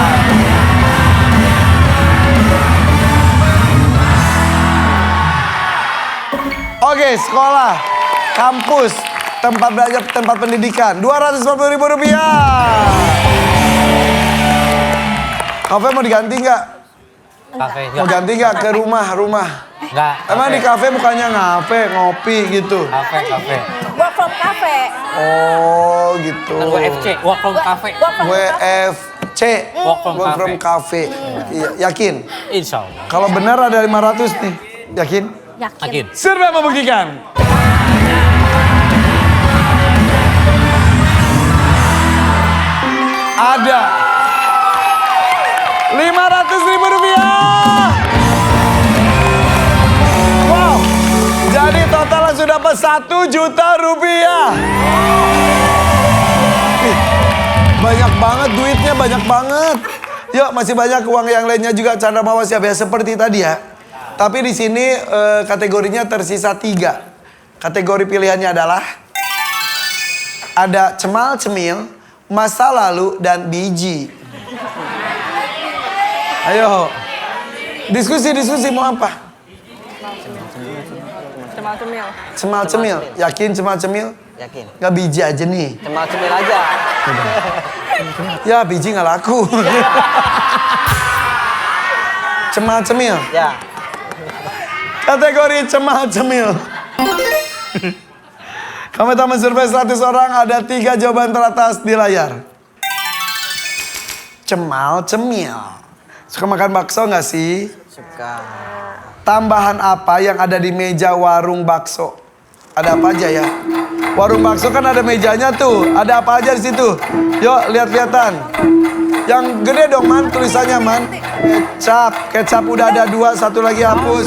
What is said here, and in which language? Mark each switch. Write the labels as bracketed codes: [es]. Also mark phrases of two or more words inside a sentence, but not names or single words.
[id] Oke, sekolah, kampus, tempat belajar, tempat pendidikan. Rp250.000. Kafe mau diganti nggak? Kafe. Mau ganti nggak ke rumah? Enggak. Emang di kafe bukannya ngafe, ngopi gitu? Kafe. [en] Work from cafe. [id] Oh gitu. Kan WFC, [en] work from cafe. Work from cafe. WFC, Work from cafe. [id] Iya, yakin? [ar] إن شاء الله. [id] Kalau benar ada 500 nih, yakin? Yakin. Survei membuktikan. Ada Rp500.000. Wow, jadi totalnya sudah dapat Rp1 juta. Ih, banyak banget duitnya, banyak banget. Yuk, masih banyak uang yang lainnya juga Chandra Mawas ya, seperti tadi ya. Tapi di sini kategorinya tersisa 3. Kategori pilihannya adalah ada cemal cemil, masa lalu, dan biji. Ayo, diskusi mau apa? Cemal cemil. Cemal cemil, yakin cemal cemil? Yakin. Nggak biji aja nih. Cemal cemil aja. Ya biji nggak laku. Cemal cemil. Ya. Kategori cemal cemil. Kami tamu survei 100 orang, ada 3 jawaban teratas di layar. Cemal cemil. Suka makan bakso nggak sih? Suka. Tambahan apa yang ada di meja warung bakso? Ada apa aja ya? Warung bakso kan ada mejanya tuh. Ada apa aja di situ? Yuk lihat-lihatan. Yang gede dong man, tulisannya man. Kecap udah ada 2, 1 lagi hapus.